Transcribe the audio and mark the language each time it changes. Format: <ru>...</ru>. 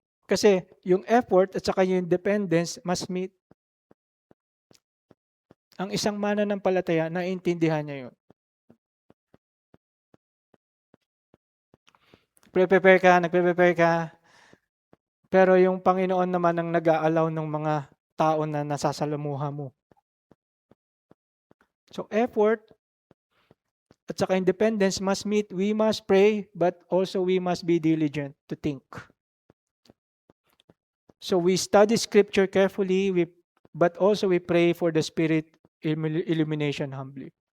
<tl>Kasi yung effort at saka yung dependence</tl> <en>must meet.</en> <tl>Ang isang mananampalataya, naiintindihan niya yun. Nagpe-prepare ka, pero yung Panginoon naman ang nag-aalaw ng mga tao na nasasalamuha mo.</tl> <en>So effort</en> <tl>at saka</tl> <en>independence must meet. We must pray, but also we must be diligent to think. So we study Scripture carefully, but also we pray for the Spirit illumination humbly.</en>